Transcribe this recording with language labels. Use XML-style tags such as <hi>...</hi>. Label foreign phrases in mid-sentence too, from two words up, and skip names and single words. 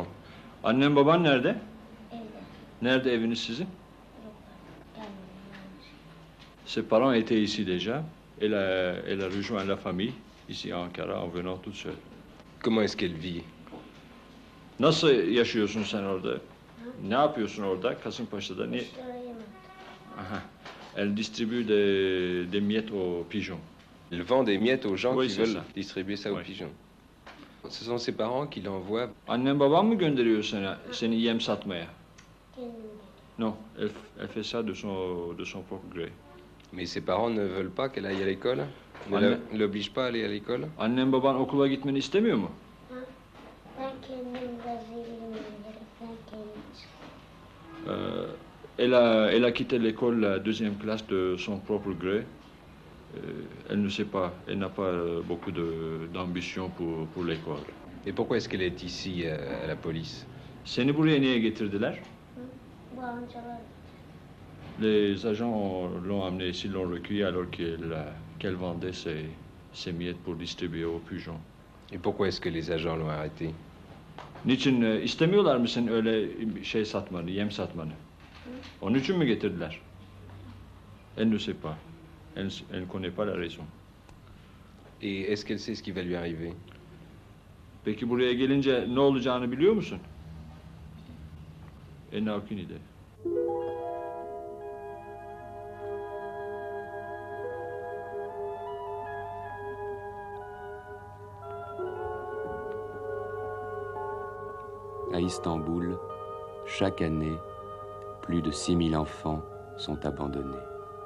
<tr>Annen baban nerede? Evde. Nerede eviniz sizin? Gelmiyor. Yanlış.</tr> <fr>Ses parents étaient ici déjà. Elle a rejoint la famille ici à Ankara en venant toute seule. Comment est-ce qu'elle vit?</fr> <tr>Nasıl yaşıyorsun sen orada? Ne yapıyorsun orada Kasımpaşa'da? Ne? Kuşlara yemek. Aha.</tr> <fr>Elle distribue des miettes aux pigeons. Elle vend des miettes aux gens Oui, qui c'est veulent ça. distribuer ça aux Oui. pigeons. Ce sont ses parents qui l'envoient.</fr> <tr>Annen baban mı gönderiyor seni yem satmaya? Kendim dedim.</tr> <fr>Non, elle fait ça de son propre gré. Mais ses parents ne veulent pas qu'elle aille à l'école? Ne</fr> <tr>Anne-</tr> <fr>l'obligent pas à aller à l'école?</fr> <tr>Annen baban okula gitmeni istemiyor mu? Ben kendim gazeteyim dedim. Ben kendim.</tr> <fr>Elle a quitté l'école la deuxième classe de son propre gré. Elle ne sait pas, elle n'a pas beaucoup d'ambition pour l'école. Et pourquoi est-ce qu'elle est ici à la police?</fr> <tr>Seni buraya niye getirdiler? Bu amcalar</tr> <fr>Les agents l'ont amenée ici, l'ont recueillie alors qu'elle vendait ses miettes pour distribuer aux pigeons. Et pourquoi est-ce que les agents l'ont arrêtée?</fr> <tr>Niçin istemiyorlar mı senin öyle şey satmanı, yem satmanı? Onun için mi getirdiler?</tr> <fr>Elle ne sait pas. Elle ne connaît pas la raison. Et est-ce qu'elle sait ce qui va lui arriver?</fr> <tr>Peki buraya gelince ne olacağını biliyor musun?</tr> <fr>Elle n'a aucune idée. À Istanbul, chaque année, plus de 6000 enfants sont abandonnés.</fr>